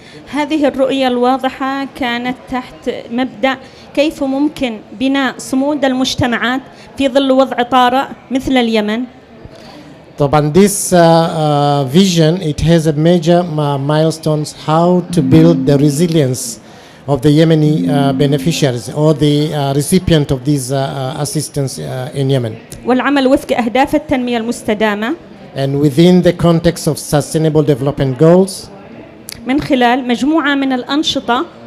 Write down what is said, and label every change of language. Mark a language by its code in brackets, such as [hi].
[ar] هذه الرؤية الواضحة كانت تحت مبدأ كيف ممكن بناء صمود المجتمعات في ظل وضع طارئ مثل اليمن. [en] طبعا this vision, it has a major milestones how to build the resilience of the Yemeni beneficiaries or the recipient of these assistance in Yemen. [ar] والعمل وفق أهداف التنمية المستدامة. [en] And within the context of sustainable development goals. [ar] من خلال مجموعة من الأنشطة